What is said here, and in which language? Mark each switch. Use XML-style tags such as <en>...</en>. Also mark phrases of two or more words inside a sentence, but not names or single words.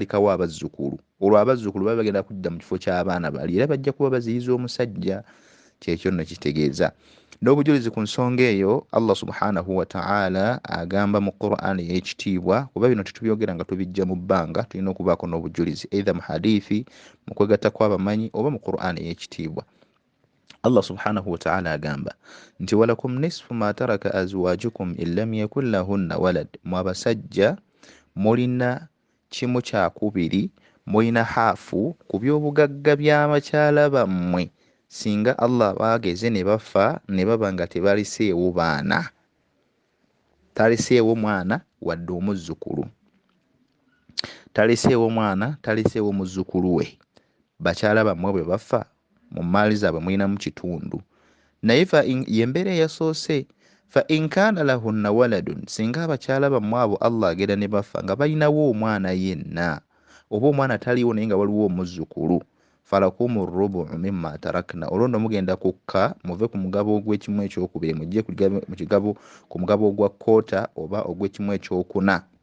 <lg>balikawo abazzukulu olwo abazzukulu baba bagenda kudda mu kifo ky'abaana bali era bajja kuba baziyiza omusajja kyekyo nno kitegeeza n'obujulizi ku nsonga eyo Allah</lg> <ar>سبحانه وتعالى</ar> <lg>agamba mu Qur'an ey'ekitiibwa kuba bino tetubyogera nga tubijja mu bbanga tulina okubaako n'obujulizi eitha mu hadithi mu kwegatta kw'abamanyi oba mu Qur'an ey'ekitiibwa Allah</lg> <ar>سبحانه وتعالى</ar> <lg>agamba nti</lg> <ar>ولكم نصف ما ترك أزواجكم إن لم يكن لهن ولد</ar> <lg>mwabasajja mulina kimu kyakubiri mulina haafu ku by'obugagga by'abakyala bammwe singa Allah baageze ne bafa ne baba nga tebaliseewo baana taliseewo mwana wadde omuzzukulu taliseewo mwana taliseewo muzzukulu we bakyala bammwe bwe bafa mu maali zaabwe mulina mu kitundu naye yembeera eyasoose</lg> <ar>فإن كان لهن ولد</ar> <lg>singa abakyala bammwe abo Allah agenda ne bafa nga balinawo omwana yenna oba omwana taliiwo naye nga waliwo omuzzukulu</lg> <ar>فلكم الربع مما تركن</ar> <lg>olwo nno mugenda kukka muve ku mugabo ogw'ekimu ekyokubiri mujje ku mugabo ogwa kkoota oba ogw'ekimu ekyokuna</lg>